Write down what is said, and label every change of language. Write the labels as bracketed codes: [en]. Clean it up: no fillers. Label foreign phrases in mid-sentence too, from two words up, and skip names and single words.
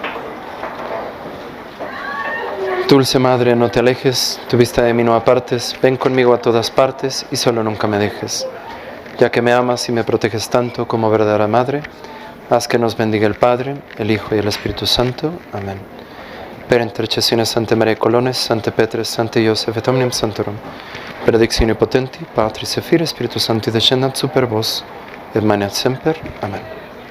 [es] Dulce Madre, no te alejes, tu vista de mí no apartes, ven conmigo a todas partes y solo nunca me dejes. Ya que me amas y me proteges tanto como verdadera Madre, haz que nos bendiga el Padre, el Hijo y el Espíritu Santo. Amén. [la] Per intercessione Santa Maria Colones, Sante Petre, Sante Joseph et omnium Santorum, benedictione potenti, Patris et Filii, Spiritus Sancti descendat super vos, et maneat semper. Amen.